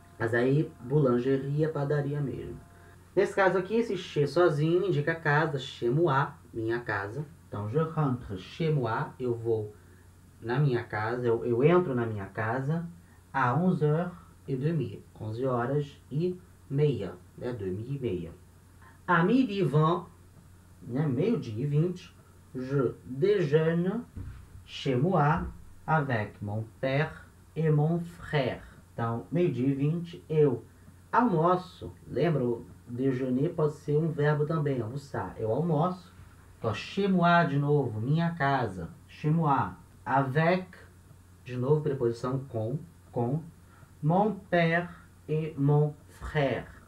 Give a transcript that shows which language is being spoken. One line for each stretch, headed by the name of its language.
Portuguese: Mas aí, boulangerie é padaria mesmo. Nesse caso aqui, esse chez sozinho indica casa. Chez moi, minha casa. Então,
French: je rentre chez moi,
Portuguese: eu vou na minha casa, eu entro na minha casa à 11h30, 11h30, né, 2h30.
French: À midi 20,
Portuguese: né, meio-dia e 20,
French: je déjeune chez moi avec mon père et mon frère.
Portuguese: Então, meio-dia e 20, eu almoço. Lembra, o déjeuner pode ser um verbo também, almoçar. Eu almoço. Então, chez moi, de novo, minha casa. Chez moi.
French: Avec,
Portuguese: de novo, preposição com.
French: Mon père et mon frère.